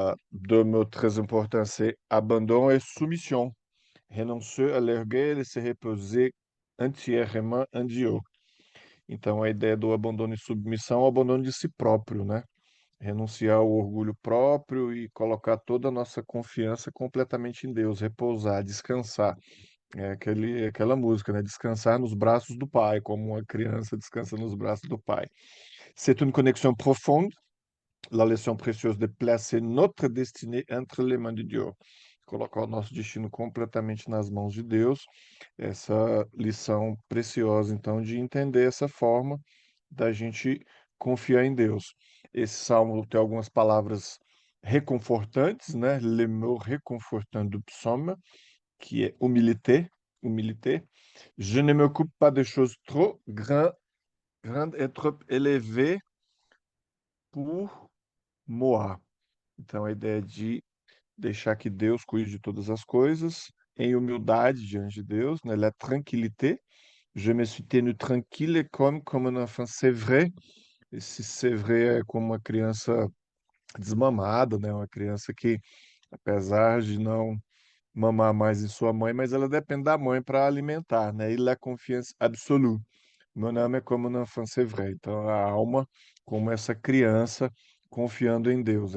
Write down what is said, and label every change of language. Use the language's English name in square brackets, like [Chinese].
[French] Deux mots très importants, c'est abandon et soumission. Renoncer à l'orgueil et se reposer entièrement en Dieu. [Portuguese] Então, a ideia do abandono e submissão é o abandono de si próprio, né? Renunciar ao orgulho próprio e colocar toda a nossa confiança completamente em Deus, repousar, descansar. É aquela música, né? Descansar nos braços do Pai, como uma criança descansa nos braços do Pai. [French] C'est une connexion profonde, la leçon précieuse de placer notre destinée entre les mains de Dieu. [Portuguese] Colocar o nosso destino completamente nas mãos de Deus. Essa lição preciosa, então, de entender essa forma da gente confiar em Deus. Esse salmo tem algumas palavras reconfortantes, né? [French] Le mot réconfortant du psaume, qui est humilité, humilité. Je ne m'occupe pas de choses trop grandes et trop élevées pour moi. [Portuguese] Então, a ideia de deixar que Deus cuide de todas as coisas, em humildade diante de Deus, né? [French] La tranquillité. Je me suis tenu tranquille comme un enfant, c'est vrai. [Portuguese] Esse [French] c'est vrai [Portuguese] é como uma criança desmamada, né? Uma criança que, apesar de não mamar mais em sua mãe, mas ela depende da mãe para alimentar, né? [French] Il a confiance absolue. Mon âme [Portuguese] é como [French] un enfant, c'est vrai. [Portuguese] Então, a alma, como essa criança confiando em Deus.